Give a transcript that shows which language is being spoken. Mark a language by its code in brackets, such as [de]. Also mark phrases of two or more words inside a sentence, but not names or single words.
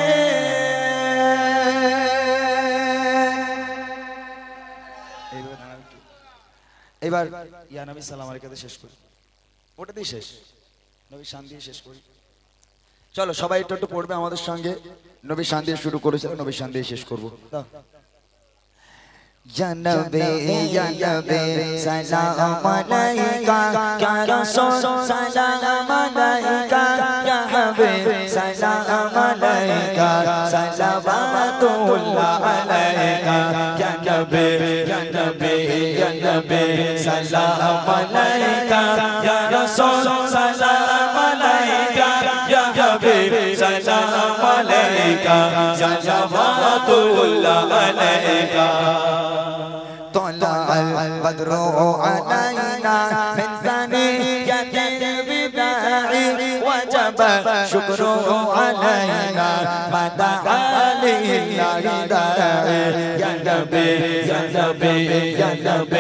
[bn] এবার [ar] يا نبي سلام عليكم [bn] শেষ করি, ওটাতেই শেষ, নবী শান দিয়ে শেষ করি। চলো সবাই একটু একটু পড়বে আমাদের সঙ্গে। নবী শান দিয়ে শুরু করেছে, নবী শান দিয়ে শেষ করবো। [ar] يا نبي، يا نبي، سلام عليك، يا رسول, سلام عليك، يا حبيب، سلام عليك، صلوات الله عليك، يا نبي، يا نبي، يا نبي، سلام عليك، يا رسول، سلام عليك، يا حبيب، سلام عليك, صلوات الله عليك. طلع البدر علينا من ثنية الوداع وجب الشكر علينا ما دعا لله داعي يا نبي يا نبي يا نبي